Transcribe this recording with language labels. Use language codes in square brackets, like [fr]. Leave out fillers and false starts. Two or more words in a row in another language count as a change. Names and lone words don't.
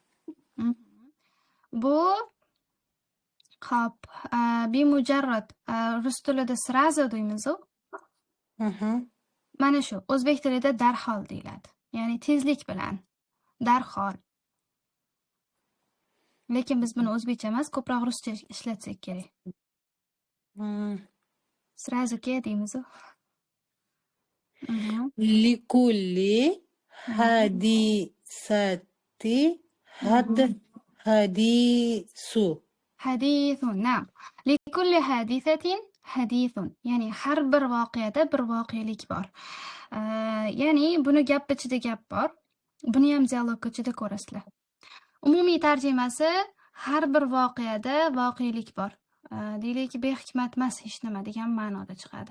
[uz] Bu Xo'p, bimujarrad rus tilida srazu deymiz-ku. Mana shu o'zbek tilida darhol deyiladi. Ya'ni tezlik bilan, darhol. Lekin biz buni o'zbekcha emas, ko'proq ruscha ishlatsak kerak. Srazu-ke deymiz-ku. [ar] لكل حادثة حديث. حديث، نعم. لكل حادثة حديث. [uz] Ya'ni har bir voqeada bir voqelik bor. Ya'ni buni gap ichida gap bor. Buni ham dialog ichida ko'rasizlar. Umumiy tarjimasi har bir voqeada voqelik bor. Deylik behikmat emas hech nima degan ma'noda chiqadi.